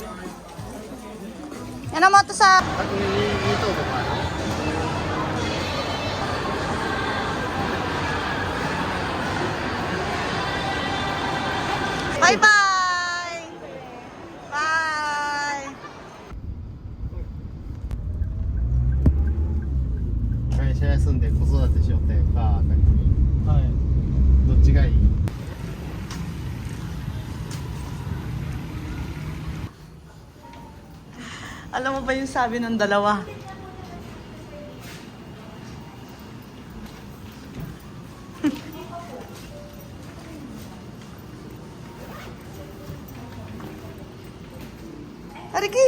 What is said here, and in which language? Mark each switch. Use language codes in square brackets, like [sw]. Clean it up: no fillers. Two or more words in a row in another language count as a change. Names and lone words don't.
[tl] Yan ang moto sa... [en] Bye-bye! Bye! [ja] 会社休んで子育てしようってか、はい。どっちがいい？ [tl] Alam mo ba yung sabi ng dalawa? Ariki!